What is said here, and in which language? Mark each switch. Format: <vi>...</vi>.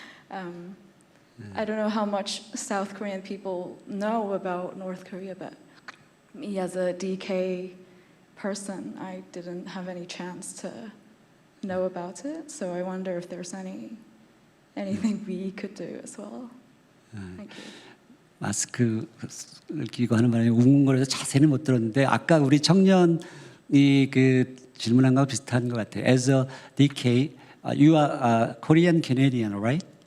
<en>I don't know how much South Korean people know about North Korea, but me as a DK person, I didn't have any chance to know about it. So I wonder if there's anything we could do as well. Thank you.</en> <ko>마스크를 끼고 하는 바람에 웅웅거려서 자세히는 못 들었는데 아까 우리 청년이 그 질문한 거하고 비슷한 것 같아요.</ko> <en>As a DK, you are a Korean Canadian, right?</en>